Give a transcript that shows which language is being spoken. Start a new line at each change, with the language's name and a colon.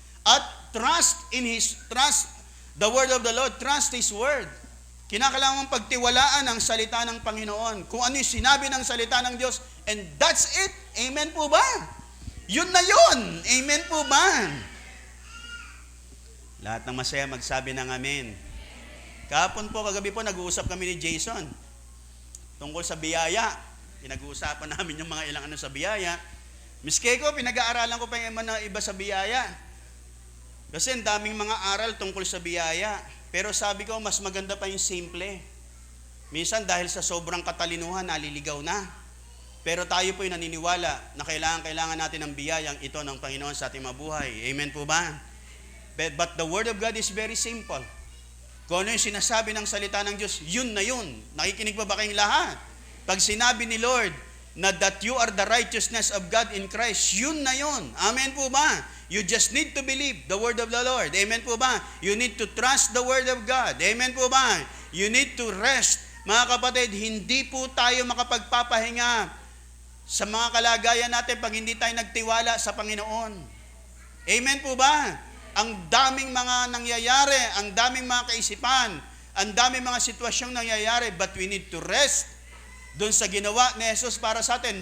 English: At trust the word of the Lord. Trust His word.
Filipino: Kinakailangan pagtiwalaan ang salita ng Panginoon. Kung ano yung sinabi ng salita ng Diyos.
English: And that's it.
Filipino: Amen po ba? Yun na yun. Amen po ba? Lahat ng masaya magsabi ng amen. Kahapon po, kagabi po, nag-uusap kami ni Jason tungkol sa biyaya. Pinag-uusapan namin yung mga ilang sa biyaya. Miski ko, pinag-aaralan ko pa yung mga iba sa biyaya. Kasi ang daming mga aral tungkol sa biyaya. Pero sabi ko, mas maganda pa yung simple. Minsan dahil sa sobrang katalinuhan, naliligaw na. Pero tayo po yung naniniwala na kailangan natin ng biyayang ito ng Panginoon sa ating mabuhay. Amen po ba?
English: But the Word of God is very simple.
Filipino: Kung ano yung sinasabi ng salita ng Diyos, yun na yun. Nakikinig pa ba kayong lahat? Pag sinabi ni Lord na
English: that you are the righteousness of God in Christ,
Filipino: yun na yun. Amen po ba?
English: You just need to believe the Word of the Lord.
Filipino: Amen po ba?
English: You need to trust the Word of God.
Filipino: Amen po ba?
English: You need to rest.
Filipino: Mga kapatid, hindi po tayo makapagpapahinga sa mga kalagayan natin pag hindi tayo nagtiwala sa Panginoon. Amen po ba? Ang daming mga nangyayari, ang daming mga kaisipan, ang daming mga sitwasyong nangyayari,
English: but we need to rest
Filipino: doon sa ginawa ni Jesus para sa atin.